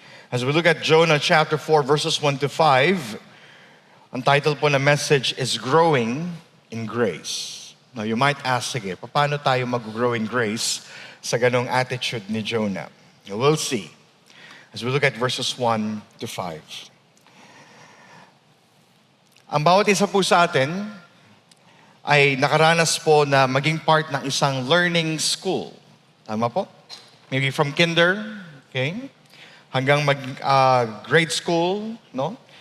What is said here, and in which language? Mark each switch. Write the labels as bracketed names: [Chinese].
[English] As we look at Jonah chapter 4 verses 1 to 5, [Filipino] ang title po na [English] message is Growing in Grace. Now you might ask, [Filipino] sige, paano tayo [English] mag-grow in grace sa ganong attitude ni Jonah? We'll see as we look at verses 1 to 5. [Filipino] Ang bawat isa po sa atin ay nakaranas po na maging part ng isang [English] learning school. [Filipino] Tama po? [English] Maybe from kinder, okay? [Filipino] Hanggang grade school, no?